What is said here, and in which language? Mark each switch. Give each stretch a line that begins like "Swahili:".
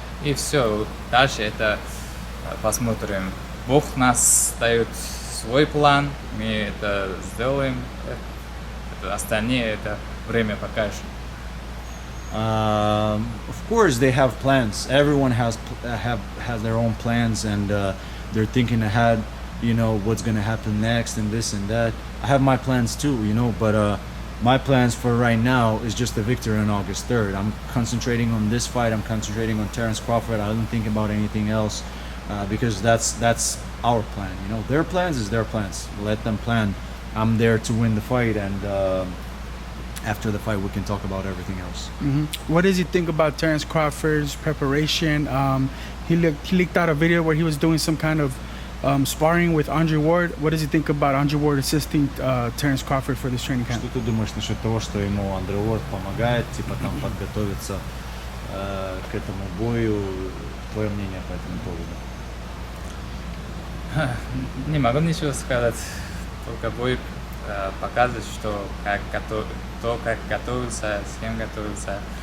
Russian: И все, дальше это посмотрим. Бог нас дает свой план, мы это сделаем. Остальные это время покажет.
English: Of course, they have plans. Everyone has their own plans, and they're thinking ahead. You know what's gonna happen next, and this and that. I have my plans too, you know, but my plans for right now is just the victory on August 3rd. I'm concentrating on this fight. I'm concentrating on Terence Crawford. I don't think about anything else because that's our plan. You know, their plans is their plans. Let them plan. I'm there to win the fight, and after the fight, we can talk about everything else. What does he think about Terence Crawford's preparation? He leaked out a video where he was doing some kind of sparring with Andre Ward. What does he think about Andre Ward assisting Terence Crawford for this training camp?
Russian: Что ты думаешь насчет того, что ему Андре Уорд помогает, типа там подготовиться к этому бою? Твое мнение по этому поводу? Не могу ничего сказать. Только бой показывает, что как готовился, с кем готовился.